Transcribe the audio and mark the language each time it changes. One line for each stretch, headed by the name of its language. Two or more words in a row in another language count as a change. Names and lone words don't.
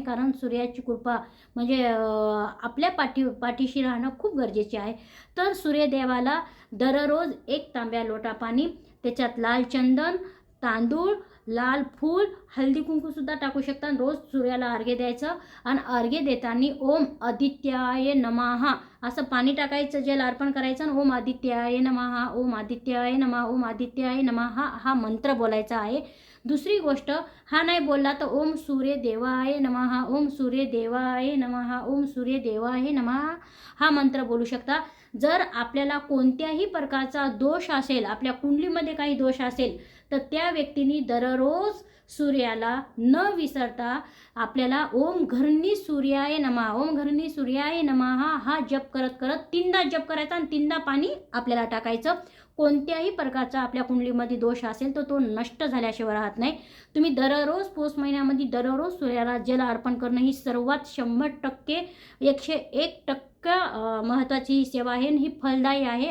Marathi: कारण सूर्याची कृपा म्हणजे आपल्या पाठीशी राहणं खूप गरजेचे आहे. तर सूर्यदेवाला दररोज 1 तांब्या लोटा पाणी, त्याच्यात लाल चंदन, तांदूळ, लाल फूल, हळदी कुंकूसुद्धा टाकू शकता. रोज सूर्याला अर्घ्य द्यायचं आणि अर्घ्य देताना
Sanskrit: ओम आदित्याय नमः
Marathi: असं पाणी टाकायचं, जल अर्पण करायचं आणि
Sanskrit: ओम आदित्याय नमः, ओम आदित्याय नमः, ओम आदित्याय नमः
Marathi: हा मंत्र बोलायचा आहे. दुसरी गोष्ट, हा नाही बोलला तर
Sanskrit: ओम सूर्यदेवाय नमः, ओम सूर्यदेवाय नमः, ओम सूर्यदेवाय नमः
Marathi: हा मंत्र बोलू शकता. जर आपल्याला कोणत्याही प्रकारचा दोष असेल, आपल्या कुंडलीमध्ये काही दोष असेल तर त्या व्यक्तीने दररोज सूर्याला न विसरता आपल्याला
Sanskrit: ओम घर्णी सूर्याय नमः, ओम घर्णी सूर्याय नमः
Marathi: हा जप करत 3दा जप करायचा आणि 3दा पाणी आपल्याला टाकायचं. कोणत्याही प्रकारचा आपल्या कुंडलीमध्ये दोष असेल तर तो नष्ट झाल्याशिवाय राहत नाही. तुम्ही दररोज पौष महिन्यामध्ये दररोज सूर्याला जल अर्पण करणं ही सर्वात 100% 101% महत्त्वाची सेवा आहे आणि ही फलदायी आहे.